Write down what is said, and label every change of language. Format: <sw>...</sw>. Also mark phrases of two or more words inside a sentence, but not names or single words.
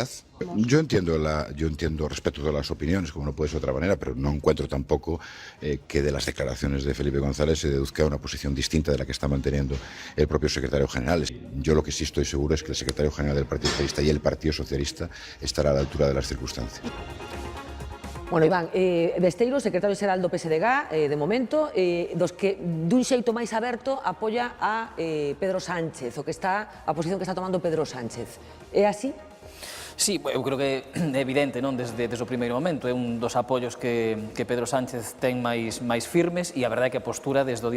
<es>Yo entiendo respeto todas las opiniones, como no puede ser de otra manera, pero no encuentro tampoco que de las declaraciones de Felipe González se deduzca una posición distinta de la que está manteniendo el propio secretario general. Yo lo que sí estoy seguro es que el secretario general del Partido Socialista y el Partido Socialista estará a la altura de las circunstancias. Bueno, Iván,</es> <gl>Besteiro, secretario xeral do PSDG, de momento, dos que dun xeito máis aberto apoia a Pedro Sánchez, a posición que está tomando Pedro Sánchez. É así? Sí, eu creo que é evidente, non, desde o primeiro momento, é un dos apoios que Pedro Sánchez ten máis firmes, e a verdade é que a postura desde o día</gl>